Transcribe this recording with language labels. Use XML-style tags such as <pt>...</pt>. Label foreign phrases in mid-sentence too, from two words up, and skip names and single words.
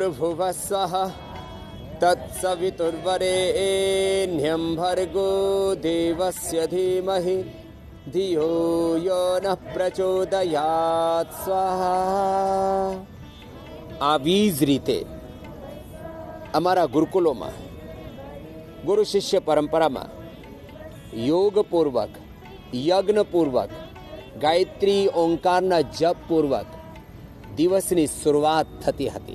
<sa>वस्वः तत्सवितुर्वरेण्यं भर्गो देवस्य धीमहि धियो यो नः प्रचोदयात् स्वाहा.</sa> <gu>આવી જ રીતે અમારા ગુરુકુલોમાં ગુરુ શિષ્ય પરંપરામાં યોગપૂર્વક યજ્ઞપૂર્વક ગાયત્રી ઓંકારના જપપૂર્વક દિવસની શરૂઆત થતી હતી.</gu>